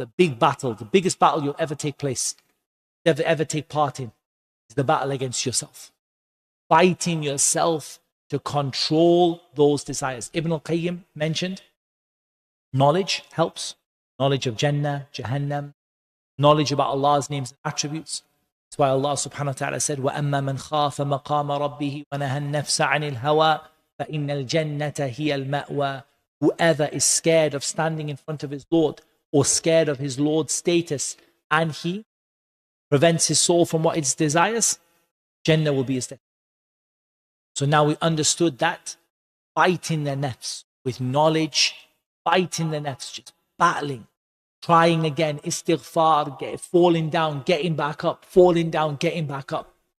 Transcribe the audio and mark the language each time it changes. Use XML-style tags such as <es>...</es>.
<en>The big battle, the biggest battle you'll ever take part in is the battle against yourself. Fighting yourself to control those desires. Ibn al-Qayyim mentioned knowledge helps. Knowledge of Jannah, Jahannam, knowledge about Allah's names and attributes. That's why Allah subhanahu wa ta'ala said,</en> <ar>وَأَمَّا مَنْ خَافَ مَقَامَ رَبِّهِ وَنَهَى النَّفْسَ عَنِ الْهَوَىٰ فَإِنَّ الْجَنَّةَ هِيَ الْمَأْوَىٰ.</ar> <en>Whoever is scared of standing in front of his Lord or scared of his Lord's status and he prevents his soul from what it desires, Jannah will be his destination. So now we understood that fighting the nafs with knowledge, fighting the nafs, just battling, trying again, istighfar, falling down, getting back up, falling down, getting back up.</en>